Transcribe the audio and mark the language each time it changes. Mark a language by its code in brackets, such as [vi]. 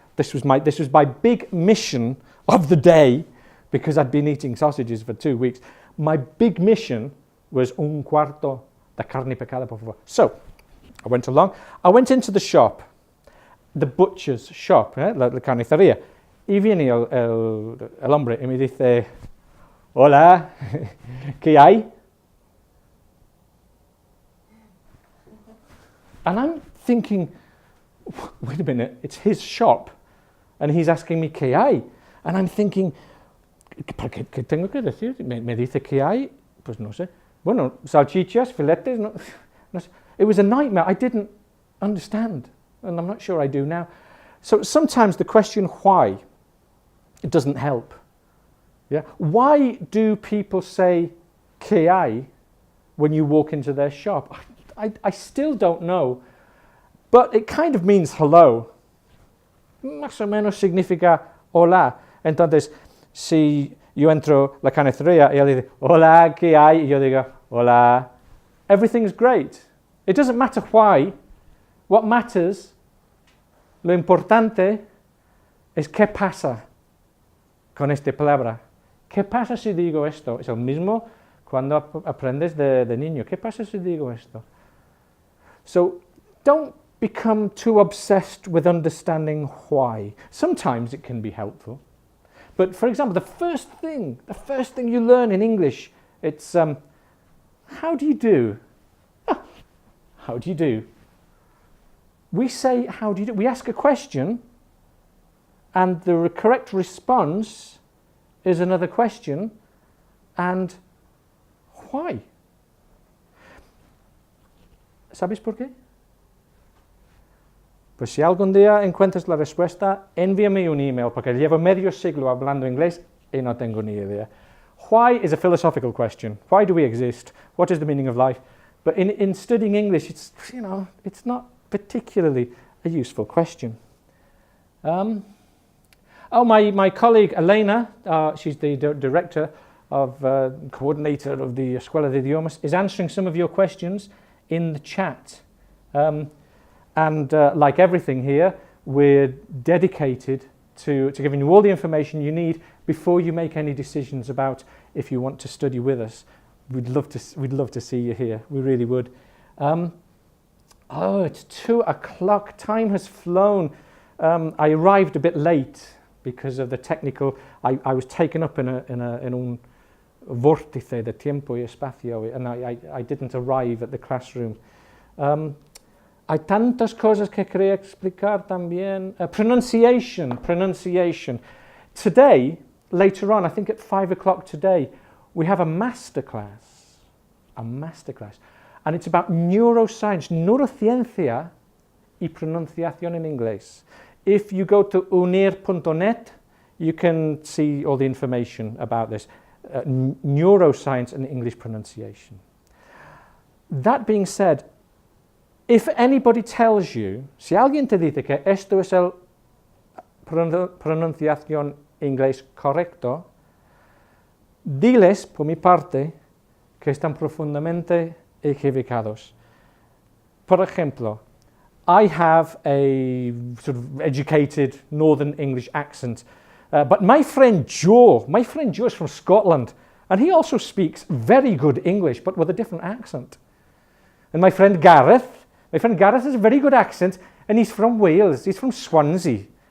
[en] This was my big mission of the day, because I'd been eating sausages for 2 weeks. My big mission was [es] un cuarto de carne picada, por favor. [en] So, I went along. I went into the shop, the butcher's shop, [es] la carnicería. Y viene el hombre y me dice, hola, ¿qué hay? [en] And I'm thinking, wait a minute, it's his shop, and he's asking me [es] ¿qué hay? [en] And I'm thinking, [es] ¿qué tengo que decir? Me dice ¿qué hay? Pues no sé. Bueno, salchichas, filetes, no sé. [en] It was a nightmare. I didn't understand, and I'm not sure I do now. So sometimes the question why, it doesn't help. Yeah? Why do people say [es] ¿qué hay [en] when you walk into their shop? I still don't know, but it kind of means hello. [es] Más o menos significa hola. Entonces, si yo entro la carnicería y él dice, hola, ¿qué hay? Y yo digo, hola. [en] Everything's great. It doesn't matter why. What matters, [es] lo importante, es qué pasa con esta palabra. ¿Qué pasa si digo esto? Es el mismo cuando aprendes de niño. ¿Qué pasa si digo esto? [en] So don't become too obsessed with understanding why. Sometimes it can be helpful. But for example, the first thing you learn in English, it's how do you do? How do you do? We say how do you do? We ask a question, and the correct response is another question, and why? [es] ¿Sabes por qué? Pues si algún día encuentras la respuesta, envíame un email, porque llevo medio siglo hablando inglés y no tengo ni idea. [en] Why is a philosophical question. Why do we exist? What is the meaning of life? But in studying English, it's not particularly a useful question. My colleague Elena, she's the director of coordinator of the Escuela de Idiomas, is answering some of your questions in the chat. And like everything here, we're dedicated to giving you all the information you need before you make any decisions about if you want to study with us. We'd love to see you here. We really would. It's 2 o'clock. Time has flown. I arrived a bit late because of the technical. I was taken up in [es] un vórtice de tiempo y espacio, [en] and I didn't arrive at the classroom. [es] Hay tantas cosas que quería explicar también. [en] Pronunciation. Today, later on, I think at 5 o'clock today, we have a masterclass. And it's about neuroscience, [es] neurociencia y pronunciación en inglés. [en] If you go to unir.net, you can see all the information about this. Neuroscience and English pronunciation. That being said, if anybody tells you, [es] si alguien te dice que esto es el pronunciación inglés correcto, diles, por mi parte, que están profundamente equivocados. Por ejemplo, [en] I have a sort of educated Northern English accent, but my friend Joe is from Scotland, and he also speaks very good English, but with a different accent. And my friend Gareth has a very good accent, and he's from Wales, he's from Swansea.